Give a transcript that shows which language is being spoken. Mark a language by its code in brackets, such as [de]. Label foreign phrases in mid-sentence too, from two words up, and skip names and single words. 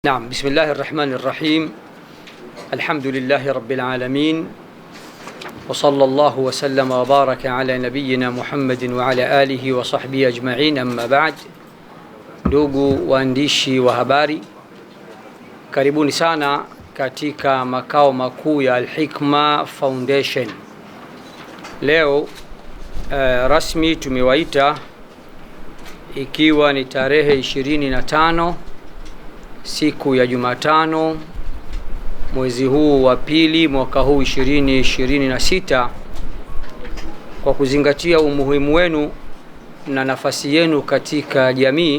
[ar] نعم. بسم الله الرحمن الرحيم. الحمد لله رب العالمين، وصلى الله وسلم وبارك على نبينا محمد وعلى آله وصحبه أجمعين. أما بعد. [sw] Ndugu waandishi wa habari, karibuni sana katika makao makuu ya Al-Hikma Foundation. Leo rasmi tumewaita, ikiwa ni tarehe 25 siku ya Jumatano, mwezi huu wa pili, mwaka huu 2026, kwa kuzingatia umuhimu wenu na nafasi yenu katika jamii.